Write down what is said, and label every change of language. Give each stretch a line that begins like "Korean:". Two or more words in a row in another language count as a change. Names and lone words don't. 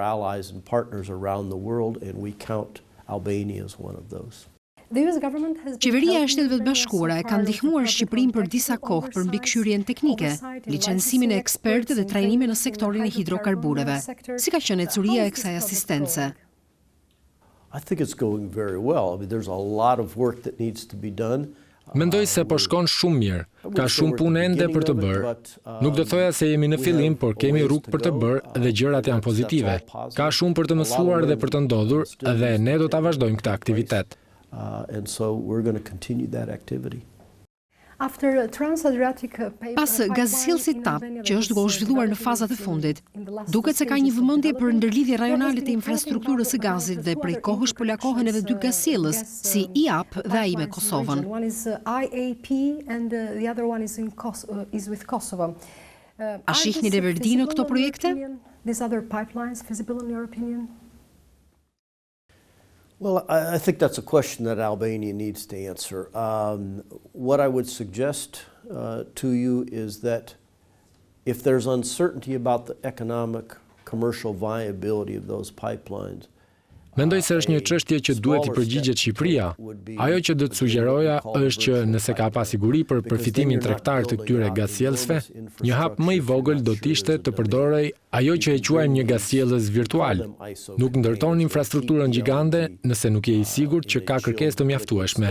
Albanian: Qeveria e Shteteve të Bashkuara e ka ndihmuar Shqipërinë për disa kohë për mbikëqyrjen teknike, licencimin e ekspertë dhe trajnime në sektorin e hidrokarbureve. Si ka qenë ecuria e kësaj asistence?
English: I think it's going very well. I mean, there's a lot of work that needs to be done.
Albanian: Mendoj se po shkon shumë mirë. Ka shumë punë ende për të bërë. Nuk do thoja se jemi në fillim, por kemi rrugë për të bërë dhe gjërat janë pozitive. Ka shumë për të mësuar dhe për të ndodhur dhe ne do ta vazhdojmë këtë aktivitet.
English: And so we're going to continue that activity.
Albanian: Pas gazisjellësit TAP, që është duke u zhvilluar në fazat e fundit, duket se ka një vëmendje për ndërlidhje rajonale të infrastrukturës së gazit dhe prej kohësh po lakohen edhe dy gazisjellës, si IAP dhe ai me Kosovën. A shihni reverdi në këto projekte?
English: Well, I think that's a question that Albania needs to answer. What I would suggest to you is that if there's uncertainty about the economic, commercial viability of those pipelines,
Albanian: Mendoj se është një çështje që duhet i përgjigjet Shqipëria. Ajo që do të sugjeroja është që nëse ka pasiguri për përfitimin tregtar të këtyre gazsjellësve, një hap më i vogël do të ishte të përdorej ajo që e quajmë një gazsjellës virtual. Nuk ndërton infrastrukturën gjigande nëse nuk je i sigurt që ka kërkesë të mjaftueshme.